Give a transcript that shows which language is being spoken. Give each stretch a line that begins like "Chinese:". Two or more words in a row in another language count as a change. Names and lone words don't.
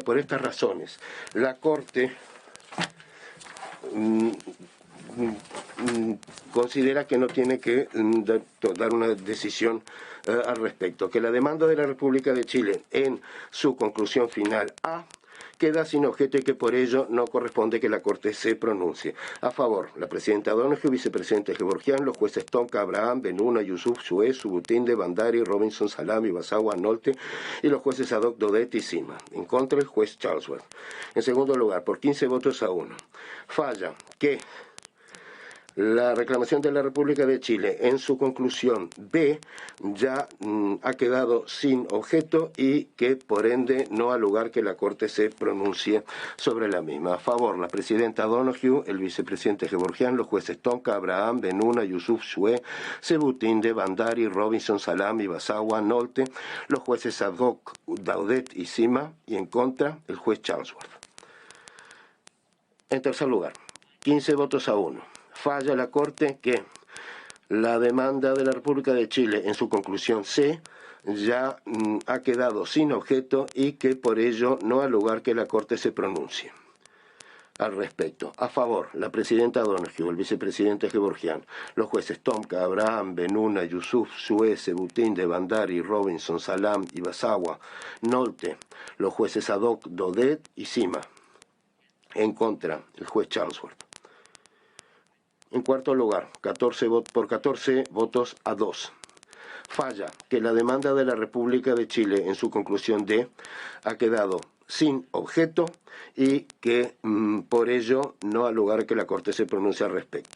Spanish: Por estas razones, la Corte considera que no tiene que dar una decisión al respecto, que la demanda de la República de Chile en su conclusión final A queda sin objeto y que por ello no corresponde que la Corte se pronuncie. A favor, la presidenta Donoghue, vicepresidente Gevorgian, los jueces Tonka, Abraham, Benuna, Yusuf, Suez, Subutinde, Bandari, Robinson, Salami, Basawa, Nolte y los jueces Adok, Dodet y Sima. En contra, el juez Charlesworth. En segundo lugar, por 15 votos a 1, falla que La reclamación de la República de Chile en su conclusión B ya ha quedado sin objeto y que por ende no ha lugar que la Corte se pronuncie sobre la misma. A favor, la presidenta Donoghue, el vicepresidente Gevorgian, los jueces Tonka, Abraham, Benuna, Yusuf, Shue, Sebutinde, Bandari, Robinson, Salam, Ibasawa, Nolte, los jueces Adhoc, Daudet y Sima, y en contra, el juez Charlesworth. En tercer lugar, 15 votos a 1. Falla la Corte que la demanda de la República de Chile en su conclusión C ya ha quedado sin objeto y que por ello no ha lugar que la Corte se pronuncie al respecto. A favor, la presidenta Donoghue, el vicepresidente Gevorgian, los jueces Tomka, Abraham, Benuna, Yusuf, Shue, Sebutinde, Bandari, Robinson, Salam, Ibasawa, Nolte, los jueces Adhoc, Daudet y Sima. En contra, el juez Charlesworth. En cuarto lugar, 14 votos a 2. Falla que la demanda de la República de Chile en su conclusión D ha quedado sin objeto y que por ello no ha lugar que la Corte se pronuncie al respecto.